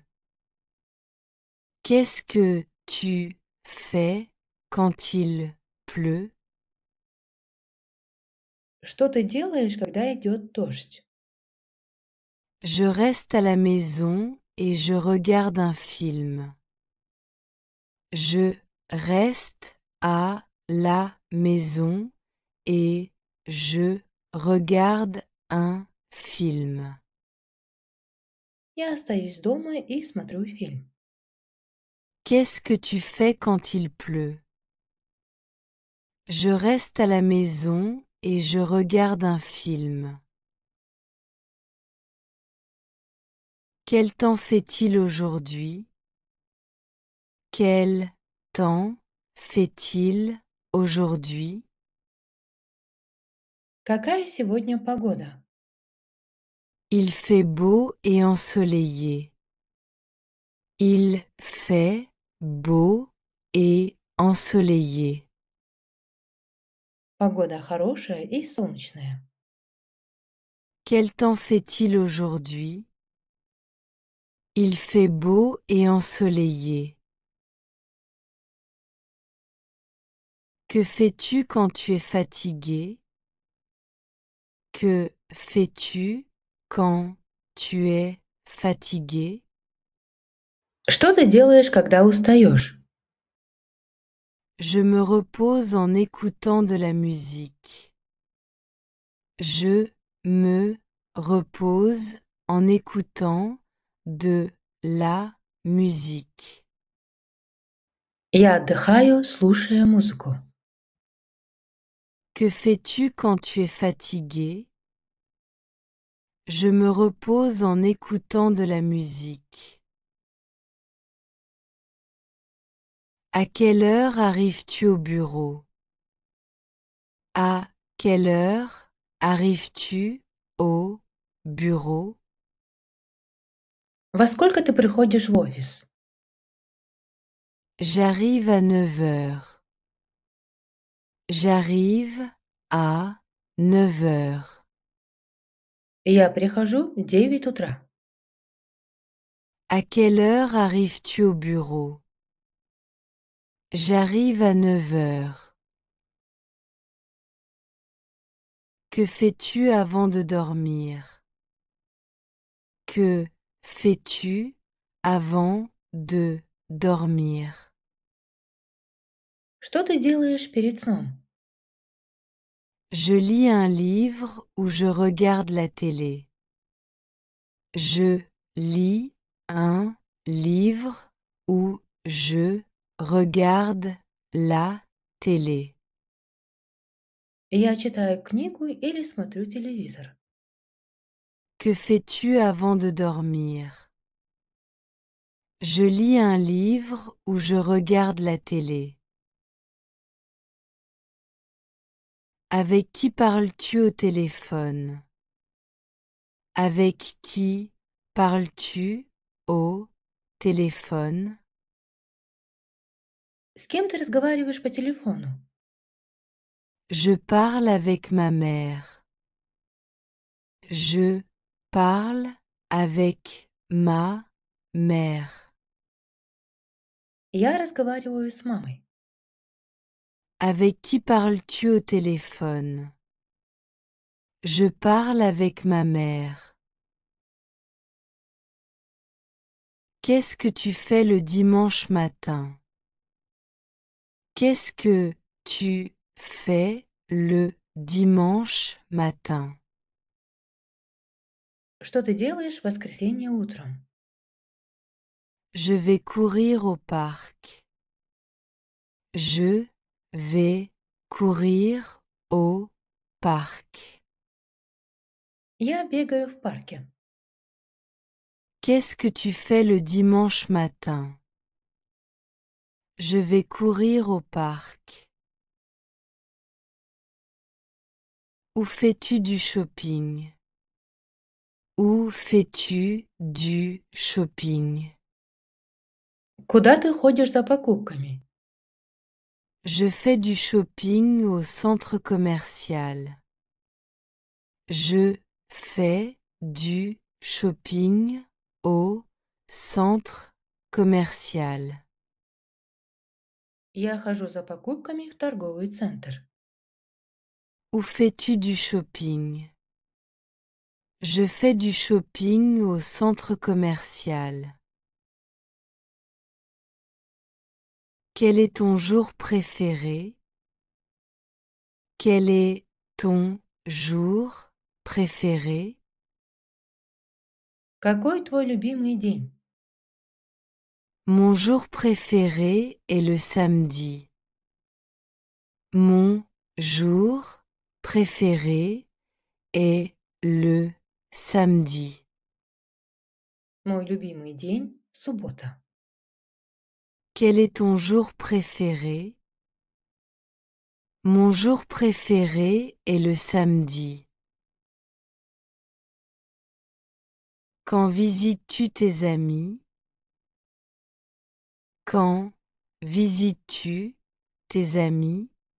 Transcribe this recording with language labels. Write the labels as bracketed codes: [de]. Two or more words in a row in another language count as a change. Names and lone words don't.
[fr] Qu'est-ce que tu fais quand il pleut? [ru] Что ты делаешь, когда идет дождь? [fr] Je reste à la maison et je regarde un film. Je reste à la maison et je regarde un film. [ru] Я остаюсь дома и смотрю фильм. [fr] Qu'est-ce que tu fais quand il pleut? Je reste à la maison et je regarde un film. Quel temps fait-il aujourd'hui? Quel temps fait-il aujourd'hui? [ru] Какая сегодня погода? [fr] Il fait beau et ensoleillé. Il fait beau et ensoleillé. [ru] Погода хорошая и солнечная. [fr] Quel temps fait-il aujourd'hui? Il fait beau et ensoleillé. Que fais-tu quand tu es fatigué? Que fais-tu quand tu es fatigué? [ru] Что ты делаешь, когда устаешь? [fr] Je me repose en écoutant de la musique. Je me repose en écoutant de la musique. [ru] Я отдыхаю, слушая музыку. [fr] Que fais-tu quand tu es fatigué? Je me repose en écoutant de la musique. À quelle heure arrives-tu au bureau? À quelle heure arrives-tu au bureau? [ru] Во сколько ты приходишь в офис? [fr] J'arrive à 9 heures. J'arrive à 9 heures. [ru] Я прихожу в 9 утра. [fr] À quelle heure arrives-tu au bureau? J'arrive à 9 heures. Que fais-tu avant de dormir? Que fais-tu avant de dormir? [ru] Что ты делаешь перед сном? [fr] Je lis un livre ou je regarde la télé. Je lis un livre ou je regarde la télé. [ru] Я читаю книгу или смотрю телевизор. [fr] Que fais-tu avant de dormir? Je lis un livre ou je regarde la télé. Avec qui parles-tu au téléphone? Avec qui parles-tu au téléphone? [ru] С кем ты разговариваешь по телефону? [fr] Je parle avec ma mère. Je parle avec ma mère. [ru] Я разговариваю с мамой. [fr] Avec qui parles-tu au téléphone? Je parle avec ma mère. Qu'est-ce que tu fais le dimanche matin? Qu'est-ce que tu fais le dimanche matin? [ru] Что ты делаешь в воскресенье утром? [fr] Je vais courir au parc. Je vais courir au parc. [ru] Я бегаю в парке. [fr] Qu'est-ce que tu fais le dimanche matin? Je vais courir au parc. Où fais-tu du shopping? Où fais-tu du shopping? [ru] Куда ты ходишь за покупками? [fr] Je fais du shopping au centre commercial. Je fais du shopping au centre commercial. [ru] Я хожу за покупками в торговый центр. [fr] Où fais-tu du shopping? Je fais du shopping au centre commercial. Quel est ton jour préféré? Quel est ton jour préféré? [ru] Какой твой любимый день? [fr] Mon jour préféré est le samedi. Mon jour préféré est le samedi. [ru] Мой любимый день– суббота. [fr] Quel est ton jour préféré? Mon jour préféré est le samedi. Quand visites-tu tes amis? Quand visites-tu tes amis?